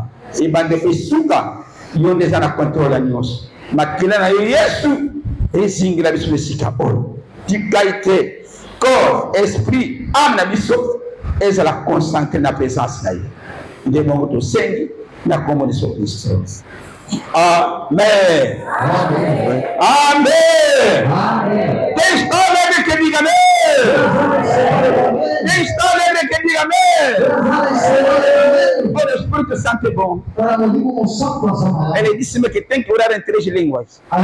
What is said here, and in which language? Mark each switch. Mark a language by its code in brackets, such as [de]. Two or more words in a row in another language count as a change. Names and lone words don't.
[ln] Ebande esuka yo ndeza na contrôle ya nyonso. Makila na yo Yesu ezingila biso esika oyo. Tikaite [fr] corps, esprit, âme [ln] na biso ezala concentré na présence na ye. Nde bongo tosengi na kombo na Yesu Kristo. Amen. Amen. Amen. Amen. [pt] Deixa que diga amém. Deixa que diga amém. O Espírito Santo é bom. Ele disse-me que tem que orar em 3 línguas.